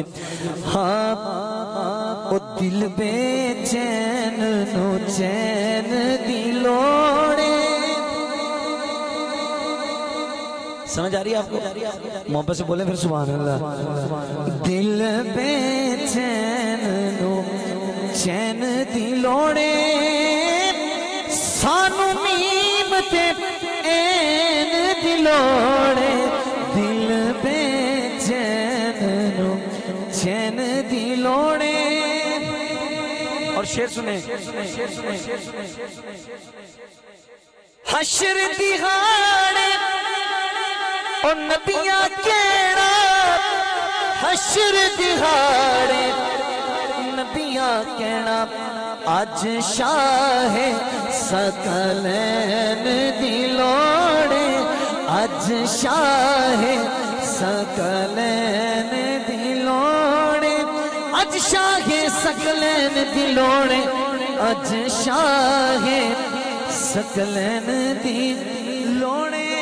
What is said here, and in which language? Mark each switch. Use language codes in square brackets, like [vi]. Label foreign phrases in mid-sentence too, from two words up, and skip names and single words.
[pa] ہاں او دل بے چین نو چین دی لوڑے. [ur] سمجھ آ رہی ہے آپ کو؟ محبت سے بولیں پھر [ar] سبحان اللہ. [pa] دل بے چین نو چین دی لوڑے, سانو نیم تے این دی لوڑے. دل بے چین نو چین دی لوڑے. [ur] اور شعر سنیں, [pa] حشر دہاڑے اور نبیاں کیڑا, حشر دہاڑے نبیاں کیڑا, آج شاہ ثقلین دی لوڑے, آج شاہ ثقلین دی لوڑے, آج شاہ ثقلین دی لوڑے, آج شاہ ثقلین دی لوڑے.